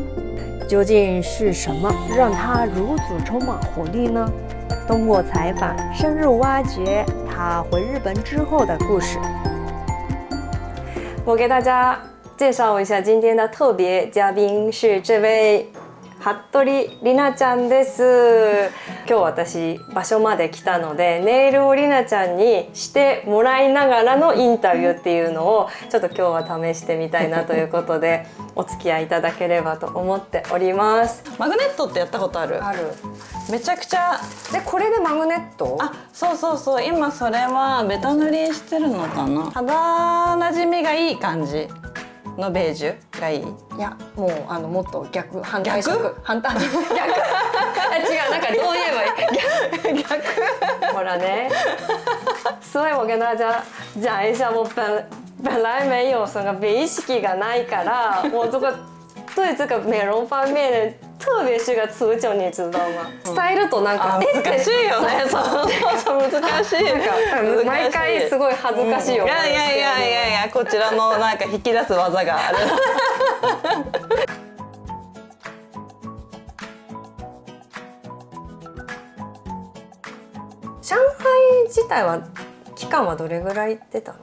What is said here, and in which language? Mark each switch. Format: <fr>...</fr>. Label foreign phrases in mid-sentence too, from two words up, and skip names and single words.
<zh>究竟是什么让她如此充满活力呢？通过采访深入挖掘她回日本之后的故事。我给大家介绍一下今天的特别嘉宾是这位服部里奈ちゃんです。</zh> <ja>今日私場所まで来たのでネイルを里奈ちゃんにしてもらいながらのインタビューっていうのをちょっと今日は試してみたいなということでお付き合いいただければと思っております。マグネットってやったことある？ある。めちゃくちゃ。でこれでマグネット？あ、そうそうそう。今それはベタ塗りしてるのかな。肌なじみがいい感じのベージュがいい。いやもうもっと逆反対色反対逆違うなんかどう言えばいい逆</ja> <zh>好了呢，所以我跟大家讲一下，我本来没有什么</zh> <ja>美意識がないから，</ja> <zh>我这个对这个美容方面的特别是个词穷，你知道吗？</zh> <ja>伝えるとなんか難しいよね。そう難しい。毎回すごい恥ずかしいよ。いやこちらのなんか引き出す技がある。上海自体は期間はどれぐらい行ってたの？</ja>